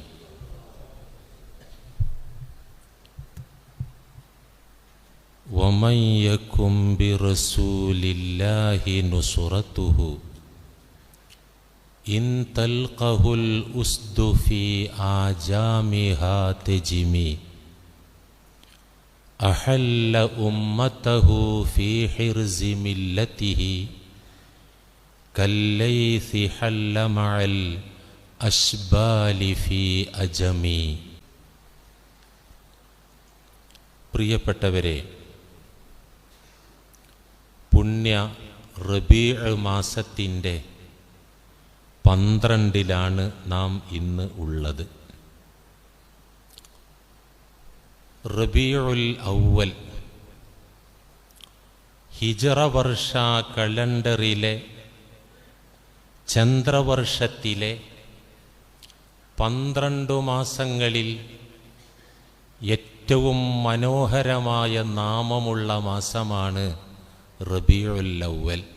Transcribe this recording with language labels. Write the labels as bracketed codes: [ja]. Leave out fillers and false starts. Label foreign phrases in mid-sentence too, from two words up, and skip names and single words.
[ar] ومن يكن برسول الله نصرته إن تلقه الأسد في آجامها تجمي. أحل أمته في حرز ملته كالليث حل مع الأشبال في أجمي. [ml] പ്രിയപ്പെട്ടവരെ, പുണ്യ റബീഉ മാസത്തിൻ്റെ 12-ലാണ് നാം ഇന്ന് ഉള്ളത്. റബീഉൽ അവ്വൽ ഹിജറ വർഷ കലണ്ടറിലെ ചന്ദ്രവർഷത്തിലെ 12 മാസങ്ങളിൽ ഏറ്റവും മനോഹരമായ നാമമുള്ള മാസമാണ് റബീഉൽ അവ്വൽ.